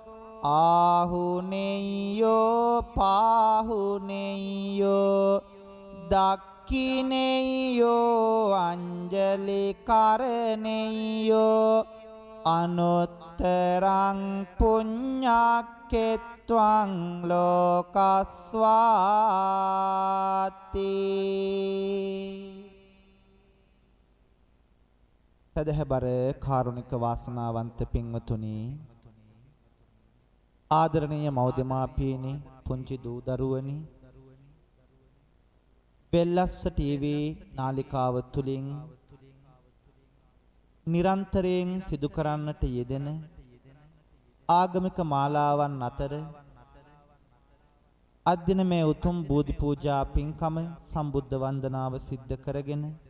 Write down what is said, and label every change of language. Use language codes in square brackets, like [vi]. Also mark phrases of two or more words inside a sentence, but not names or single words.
[pi] ආහුනේයෝ පාහුනේයෝ දක්ඛිනේයෝ අංජලි කරණේයෝ අනුත්තරං පුඤ්ඤක්කෙත්වං ලෝකස්වාති. [si] සදහබර කාරුණික වාසනාවන්ත පින්වතුනි, ආදරණීය මව්දෙමාපියනි, පුංචි දූ දරුවනි, වෙල්ලස්ස ටීවී නාලිකාව තුලින් නිරන්තරයෙන් සිදු කරන්නට යෙදෙන ආගමික මාලාවන් අතර අදින මේ උතුම් බෝධි පූජා පින්කම සම්බුද්ධ වන්දනාව සිද්ධ කරගෙන